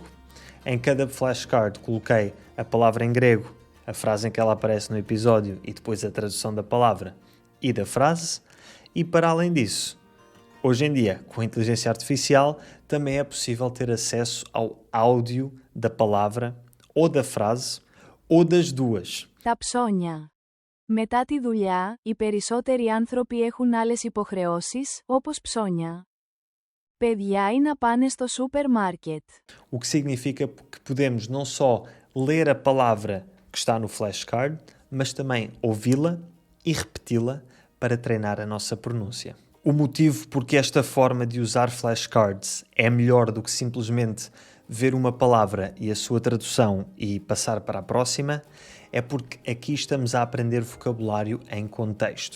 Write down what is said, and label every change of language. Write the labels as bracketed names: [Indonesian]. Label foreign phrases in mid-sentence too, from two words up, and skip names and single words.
[Portuguese] Em cada flashcard coloquei a palavra em grego, a frase em que ela aparece no episódio e depois a tradução da palavra e da frase. E para além disso, hoje em dia, com a inteligência artificial, também é possível ter acesso ao áudio da palavra ou da frase ou das duas. [Greek] Τα ψώνια. Μετά τη δουλειά, οι περισσότεροι άνθρωποι έχουν άλλες υποχρεώσεις, όπως ψώνια. Παιδιά ή να πάνε στο σούπερ μάρκετ. [Portuguese] O que significa que podemos não só ler a palavra que está no flashcard, mas também ouvi-la e repeti-la para treinar a nossa pronúncia. O motivo porque esta forma de usar flashcards é melhor do que simplesmente ver uma palavra e a sua tradução e passar para a próxima é porque aqui estamos a aprender vocabulário em contexto.